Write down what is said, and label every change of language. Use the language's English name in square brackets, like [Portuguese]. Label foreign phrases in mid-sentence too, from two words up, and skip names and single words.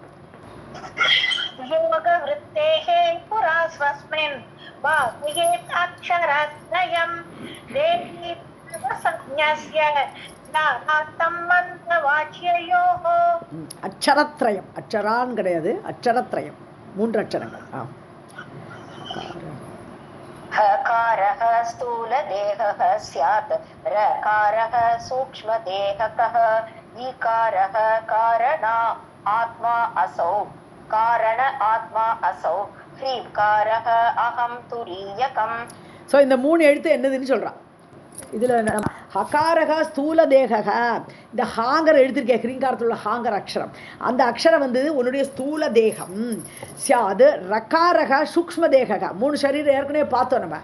[Tamil] அச்சரத்ரயம், அச்சரான் கிடையாது, அச்சரத்ரயம் 3 அச்சரங்கள். [Sanskrit] हकारः स्थूलदेहः स्यात्, रकारः सूक्ष्मदेहकः, ईकारः कारणा आत्मा असौ, कारण आत्मा असौ, ह्रीकारः अहं तुरीयकम्. [Tamil] ஸோ இந்த 3 எழுத்து என்னதுன்னு சொல்கிறான். இதில் [Sanskrit] हकारः स्थूल देहकः, [Tamil] இந்த ஹாங்கர் எழுத்திருக்கே ஹ்ரீங்காரத்தில் உள்ள ஹாங்கர் அக்ஷரம், அந்த அக்ஷரம் வந்து உன்னுடைய ஸ்தூல தேகம். அது [Sanskrit] रकारः सूक्ष्म देहकः, [Tamil] 3 சரீரம் ஏற்கனவே பார்த்தோம் நம்ம.